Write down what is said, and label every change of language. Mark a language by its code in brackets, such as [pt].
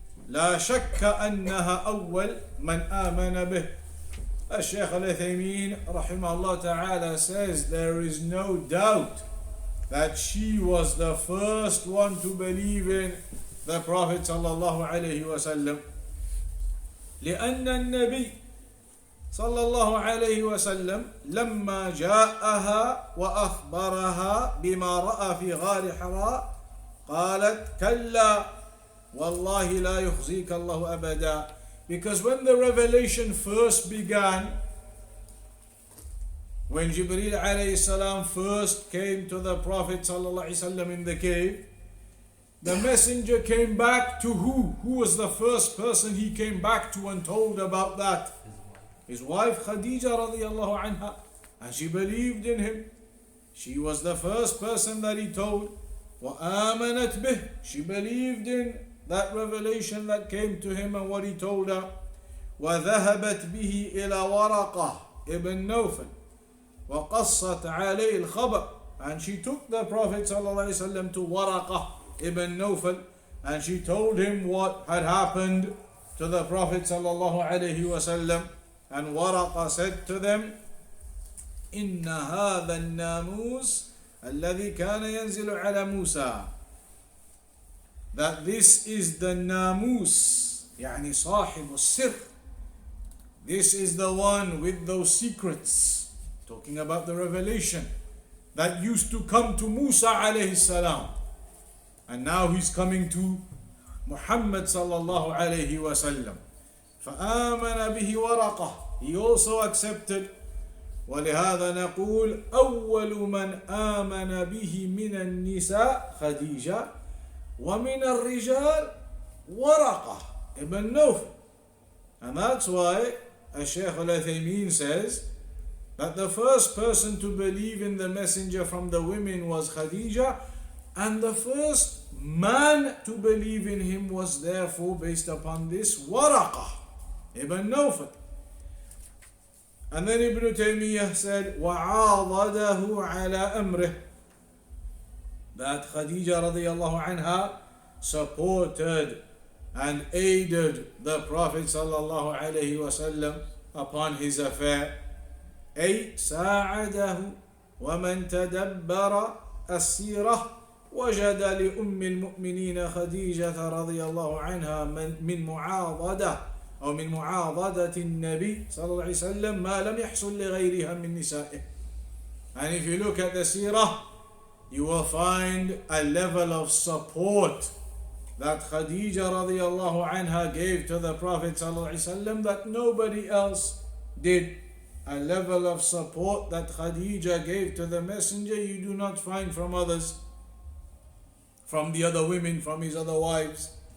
[ar] لا شك أنها أول من آمن به. [en] Shaykh Al-Uthaymeen rahimahullah ta'ala says there is no doubt that she was the first one to believe in the Prophet sallallahu alayhi wa sallam. [ar] لأن النبي صلى الله عليه وسلم لما جاءها وأخبرها بما رأى في غار حراء قالت كلا والله لا يخزيك الله أبدا. [en] Because when the revelation first began, when Jibreel alayhi salam first came to the Prophet sallallahu alayhi wasallam in the cave, the messenger came back to who? Who was the first person he came back to and told about that? His wife Khadijah radiallahu anha. And she believed in him. She was the first person that he told. [ar] وَآمَنَتْ بِهِ. [en] She believed in that revelation that came to him and what he told her. [ar] وَذَهَبَتْ بِهِ إِلَى وَرَقَةٍ ibn Nawfal وَقَصَّتْ عَلَيْهِ الْخَبَرِ. [en] And she took the Prophet ﷺ to Waraqah ibn Nawfal and she told him what had happened to the Prophet ﷺ. And Waraqah said to them, [ar] إِنَّ هَذَا النَّامُوسِ الَّذِي كَانَ يَنزِلُ عَلَى مُوسَى. [en] That this is the namus, [ar] يعني صاحب السر. [en] This is the one with those secrets, talking about the revelation that used to come to Musa alayhi salam. And now he's coming to Muhammad sallallahu alayhi wa sallam. [ar] فآمن به ورقة. [en] He also accepted. [ar] ولهذا نقول أول من آمن به من النساء خديجة ومن الرجال ورقة ibn Nawfal. [en] And that's why Shaykh Al-Uthaymeen says that the first person to believe in the messenger from the women was Khadijah, and the first man to believe in him was therefore based upon this Waraqah ibn Nawfal. And then Ibn Taymiyyah said [ar] وَعَاضَدَهُ عَلَى أَمْرِهِ, [en] that Khadijah radiallahu anha supported and aided the Prophet sallallahu alayhi wasallam upon his affair. [ar] أي ساعده ومن تدبر السيرة وجد لأم المؤمنين خديجة رضي الله عنها من معاضدة أو من معاضدة النبي صلى الله عليه وسلم ما لم يحصل لغيرها من نسائه. [en] And if you look at the seerah, you will find a level of support that Khadijah radiallahu anha gave to the Prophet sallallahu alaihi wasallam that nobody else did. A level of support that Khadijah gave to the messenger you do not find from others, from the other women, from his other wives.